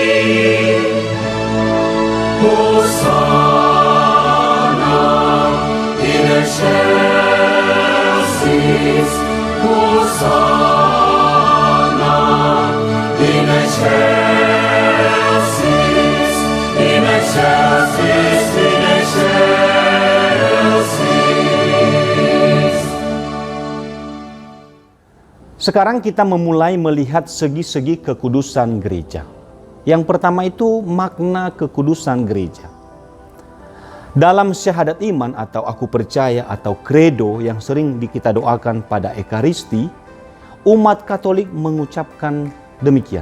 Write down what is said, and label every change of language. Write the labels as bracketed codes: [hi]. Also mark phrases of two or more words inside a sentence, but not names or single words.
[la] Hosanna in excelsis, Hosanna in excelsis, in excelsis, in excelsis. [id] Sekarang kita memulai melihat segi-segi kekudusan gereja. Yang pertama itu makna kekudusan gereja. Dalam syahadat iman atau aku percaya atau kredo yang sering kita doakan pada Ekaristi, umat Katolik mengucapkan demikian.